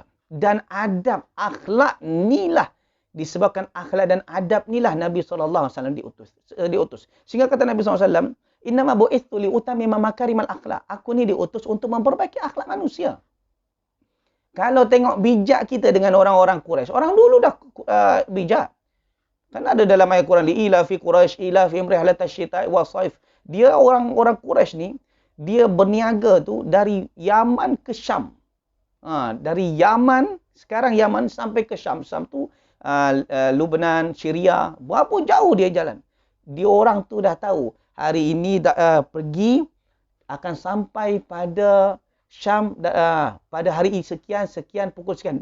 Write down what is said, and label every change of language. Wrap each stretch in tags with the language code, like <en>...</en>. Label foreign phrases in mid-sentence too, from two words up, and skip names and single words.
<ms>Dan adab, akhlak inilah, disebabkan akhlak dan adab inilah Nabi SAW diutus. Sehingga kata Nabi SAW,</ms> <ar>إنما بعثت لأتمم مكارم الأخلاق.</ar> <ms>Aku ni diutus untuk memperbaiki akhlak manusia. Kalau tengok bijak kita dengan orang-orang Quraisy, orang dulu dah bijak. Kan ada dalam ayat Quran,</ms> <ar>إيلاف قريش إيلاف رحلة الشتاء والصيف.</ar> <ms>Dia orang Quraisy ni, dia berniaga tu dari Yaman ke Syam. Dari Yaman, sekarang Yaman sampai ke Syam. Syam tu Lebanon, Syria, berapa jauh dia jalan. Dia orang tu dah tahu hari ini pergi akan sampai pada Syam pada hari sekian pukul sekian.</ms>